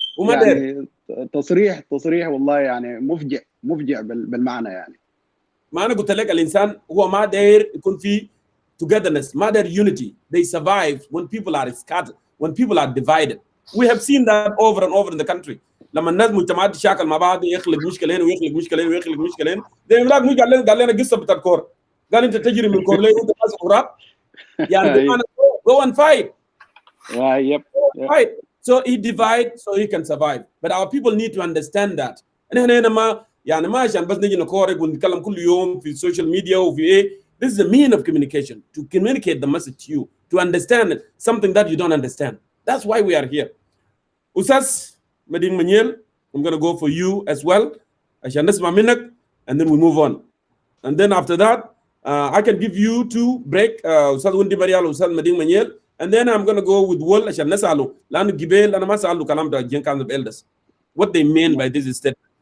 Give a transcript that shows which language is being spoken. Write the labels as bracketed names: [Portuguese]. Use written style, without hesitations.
[Arabic] يعني تصريح والله يعني مفجع بالمعنى. يعني ما انا قلت لك الانسان هو ما داير يكون في togetherness, ما داير unity. [English] They survive when people are scattered, when people are divided. We have seen that over and over in the country. [Arabic] لما الناس مجتمعات تشاكل مع بعض يخلق مشكلين ويخلق مشكلين زي ما قال لنا قصه بتاع الكوره، قال انت تجري من الكوره ليه انت ناس غراب يعني [English] go and fight. Yep. Fight. So he divide so he can survive. But our people need to understand that. [Arabic] هنا ما يعني ما عشان بس نجي نكورك ونتكلم كل يوم في السوشيال ميديا وفي ايه. [English] This is a mean of communication, to communicate the message to you, to understand something that you don't understand. That's why we are here. Ustaz Mading Maniel, I'm going to go for you as well. [Arabic] عشان نسمع منك [English] and then we move on. And then after that I can give you to break Ustaz Wundi Marial Ustaz Mading Maniel, and then I'm going to go with Wol [Arabic] عشان نسأله لأنه جبال أنا ما سأله كلام ده جين كان [English] elders what they mean by this statement.